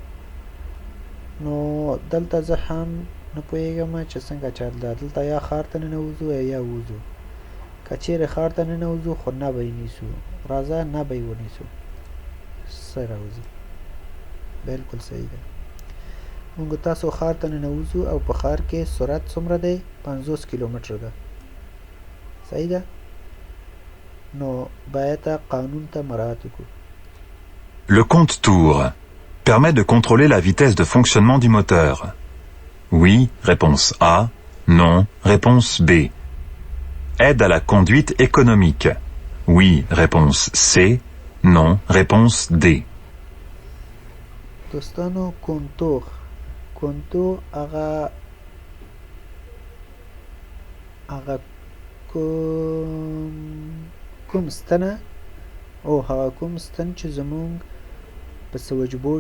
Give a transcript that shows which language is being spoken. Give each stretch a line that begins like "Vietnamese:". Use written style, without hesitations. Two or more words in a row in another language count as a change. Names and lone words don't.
Pashto: نو دلته زه هم نه پوهېږم چې څنګه چل ده دلته یا ښار ته ننوځو یا وځو که چیرې ښار ته ننوځو خو نه به یې نیسو راځه نه به یې ونیسو څه راوځي بلکل صحیح ده مونږ تاسو ښار ته ننوځو او په ښار کې سرعت څومره دی 50 کیلومتر ده صحیح ده نو باید قانون ته مراعات وکړو
French: Le compte tour permet de contrôler la vitesse de fonctionnement du moteur. Oui, réponse A. Non, réponse B. Aide à la conduite économique. Oui, réponse C. Non, réponse D.
Pashto: دوستانو کنتور هغه کوم ستنه او هغه کوم ستن چې زمونږ په سویچ بورډ